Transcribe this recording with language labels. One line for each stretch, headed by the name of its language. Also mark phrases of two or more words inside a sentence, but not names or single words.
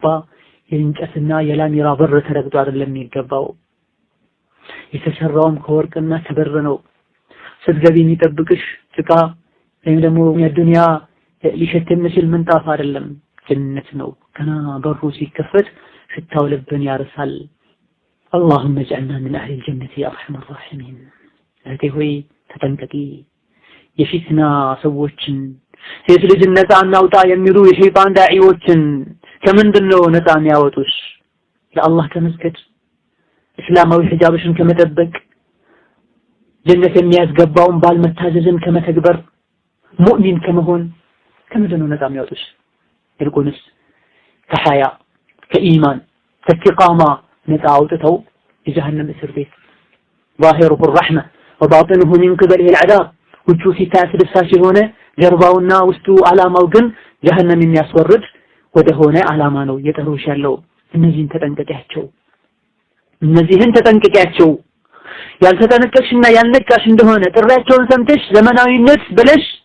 Amharic: የእንጨትና የላሚራ በር ተረግጦ አይደለም የሚገባው። የተሰራውም ከወርቅና ከብር ነው። ስትገቢ የሚጠብቅሽ ጭቃ ወይም ደግሞ የዱንያ ሊሸት የሚችል ምንጣፍ አይደለም፣ ጀነት ነው። ገና በሩ ሲከፈት ሽታው ልብን ያርሳል።
Arabic: اللهم اجعلنا من أهل الجنة يا أرحم الراحمين።
Amharic: እህቴ ሆይ ተጠንቀቂ። የፊትና ሰዎችን ሴት ልጅ ነፃ እናውጣ የሚሉ የሸይጣን ዳዒዎችን ከምንድነው ነፃ የሚያወጡሽ? ለአላህ ከመስገድ እስላማዊ ሒጃብሽን ከመጠበቅ ጀነት የሚያስገባውን ባል መታዘዝን ከመተግበር ሙእሚን ከመሆን ከምንድነው ነፃ የሚያወጡሽ? ይልቁንስ ከሐያ ከኢማን ከኢስቲቃማ ነፃ አውጥተው የጀሃነም እስር ቤት
Arabic: ظاهره الرحمة وباطنه من قبله العذاب
Amharic: ውጩ ሲታይ አስደሳች የሆነ ጀርባውና ውስጡ ዓላማው ግን ጀሃነም የሚያስወርድ ወደ ሆነ ዓላማ ነው እየጠሩሽ ያለው። እነዚህን ተጠንቀቂያቸው፣ እነዚህን ተጠንቀቂያቸው። ያልተጠነቀቅሽና ያልነቃሽ እንደሆነ ጥሪያቸውን ሰምተሽ ዘመናዊነት ብለሽ